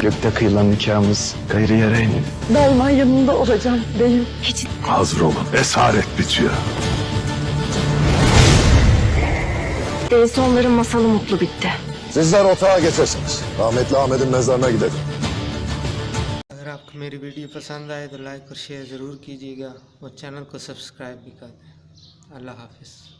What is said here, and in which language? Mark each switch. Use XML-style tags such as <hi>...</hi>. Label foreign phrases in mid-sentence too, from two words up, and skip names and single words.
<tr>Gökte kıyılan nikahımız gayrı yere inin. Daima yanında olacağım beyim. Hiç Hazır olun. Esaret bitiyor. değilse onların masalı mutlu bitti. Sizler otağa geçersiniz. Rahmetli Ahmet'in mezarına gidelim.</tr> <hi>अगर आपको मेरी वीडियो पसंद आए तो लाइक और शेयर ज़रूर कीजिएगा और चैनल को सब्सक्राइब भी कर दें। अल्लाह हाफिज़।</hi>